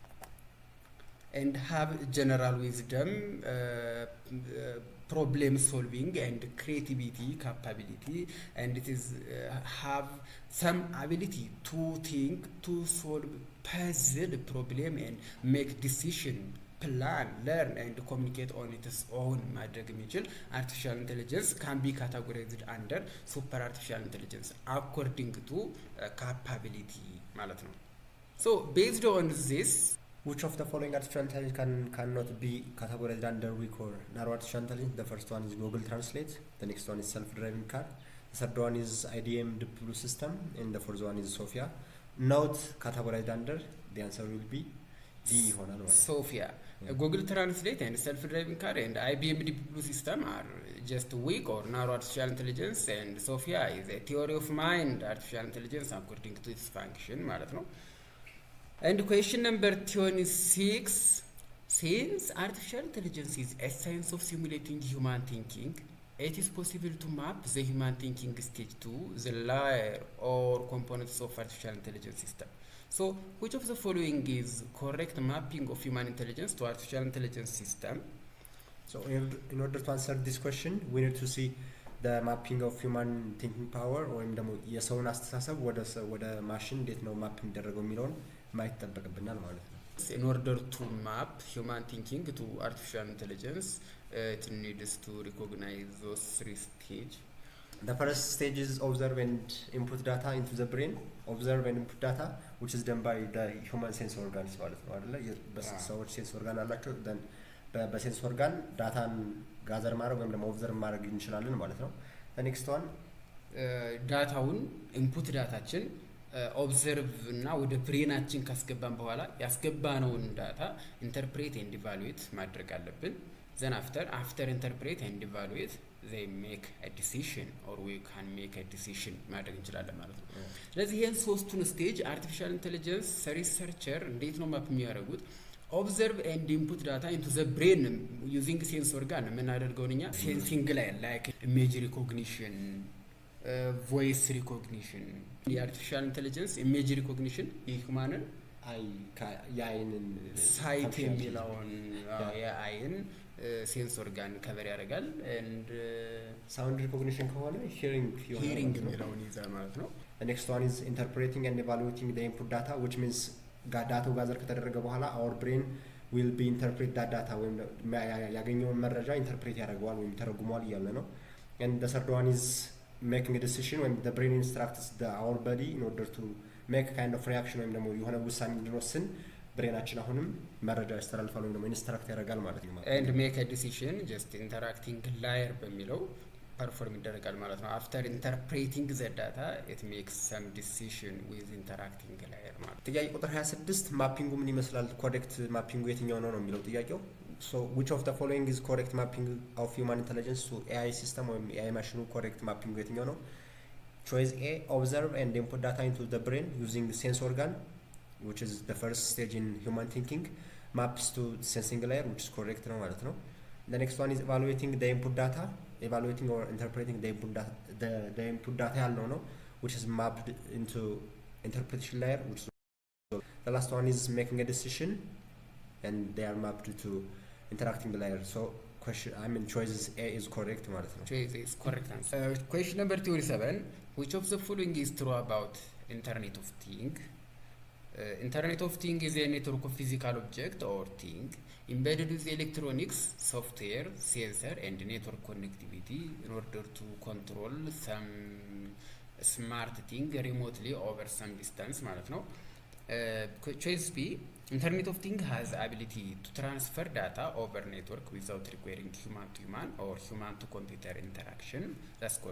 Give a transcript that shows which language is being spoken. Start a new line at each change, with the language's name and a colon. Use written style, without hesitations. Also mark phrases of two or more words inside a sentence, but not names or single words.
English: and have general wisdom, problem solving and creativity capability, and it is have some ability to think, to solve puzzle problem and make decision, plan, learn and communicate on its own
Amharic: ማድረግ የሚችል
English: artificial intelligence can be categorized under super artificial intelligence according to capability
Amharic: ማለት ነው.
English: So based on this, which of the following artificial intelligence cannot be categorized under weak or narrow artificial intelligence? The first one is Google Translate, the next one is self-driving car, the third one is IDM Deep Blue system, and the fourth one is Sophia. Not categorized under, the answer will be D. Sophia. Google Translate and self-driving car and IBM Deep Blue system are just weak or narrow artificial intelligence, and Sophia is a theory of mind artificial intelligence according to its function
Amharic: ማለት ነው.
English: And question number 26, since artificial intelligence is a science of simulating human thinking, it is possible to map the human thinking stage to the layer or components of artificial intelligence system. So which of the following is correct mapping of human intelligence to artificial intelligence system? So in order to answer this question, we need to see the mapping of human thinking power,
Amharic: ወይም ደግሞ የሰውን አስተሳሰብ ወደ ማሽን እንዴት ነው ማፕ የሚደረገው የሚለውን ማየት ይጠበቅብናል ማለት ነው.
English: In order to map human thinking to artificial intelligence, it needs to recognize those three stages. The first stage is observe and input data into the brain. Observe and input data, which is done by the human sense organs
Amharic: ማለት ነው አይደለ? በሰዎች
English: sense organ
Amharic: አላቸው። then በሴንስ ኦርጋን ዳታን ጋዘር ማድረግ ወይም ደግሞ ኦብዘርቭ ማድረግ እንችላለን ማለት ነው.
English: the next one
Amharic: ዳታውን ኢንፑት ዳታችን ኦብዘርቭ እና ወደ ብሬናችን ካስገባን በኋላ ያስገባነውን ዳታ
English: interpret and evaluate
Amharic: ማድረግ አለብን.
English: then after interpret and evaluate, they make a decision, or we can make a decision
Amharic: ማድረግ እንችላለን ማለት ነው. ስለዚህ ይሄን ሶስቱን ስቴጅ
English: artificial intelligence researcher
Amharic: እንዴት ነው ማፕ የሚያደርጉት?
English: observe and input data into the brain using sense organ
Amharic: የምናደርገው እኛ
English: sensing ላይ like image recognition, voice recognition, የartificial intelligence image recognition
Amharic: የሁማንን የአይንን ሳይት የሚለውን የአይን
English: sense organ
Amharic: ከቨር ያደርጋል
English: and sound recognition ከሆነ
Amharic: hearing የሚለውን ይዛል ማለት ነው.
English: the next one is interpreting and evaluating the input data, which means
Amharic: ዳታው ጋዘር ከተደረገ በኋላ
English: our brain will be interpret that data
Amharic: ወይም ያገኘውን መረጃ ኢንተርፕሬት ያደርገዋል ወይም ተረጉሟል እያለ ነው.
English: and the third one is making a decision when the brain instructs our body in order to make a kind of reaction
Amharic: ወይም ደግሞ የሆነ ውሳኔ እንድንወስን ብሬናችን አሁንም መረጃ ያስተላልፋል ወይም ደግሞ ኢንስትራክት ያደርጋል ማለት ነው።
English: and make a decision just interacting layer
Amharic: በሚለው ፐርፎርም ይደረጋል ማለት ነው።
English: after interpreting the data it makes some decision with interacting layer
Amharic: ማለት ነው። ጥያቄ ቁጥር 26 ማፒንጉ ምን ይመስላል? ኮሬክት ማፒንጉ የትኛው ነው የሚለው ጥያቄው።
English: so which of the following is correct mapping of human intelligence to AI system
Amharic: ወይም AI ማሽኑ ኮሬክት ማፒንጉ የትኛው ነው?
English: choice A, observe and input data into the brain using the sense organ, which is the first stage in human thinking, maps to sensing layer, which is correct
Amharic: ነው ማለት ነው።
English: the next one is evaluating the input data, evaluating or interpreting the input data
Amharic: ያልነው ነው,
English: which is mapped into interpretation layer, which is the last one is making a decision and they are mapped to interacting layer. So choice A is correct
Amharic: ማለት ነው.
English: Choice is correct answer. Question number 27, which of the following is true about Internet of Things? Internet of Things is a network of physical object or thing embedded with electronics, software, sensor and network connectivity in order to control some smart thing remotely over some distance
Amharic: ማለት ነው።
English: choice B, Internet of Things has ability to transfer data over network without requiring human to human or human to computer interaction.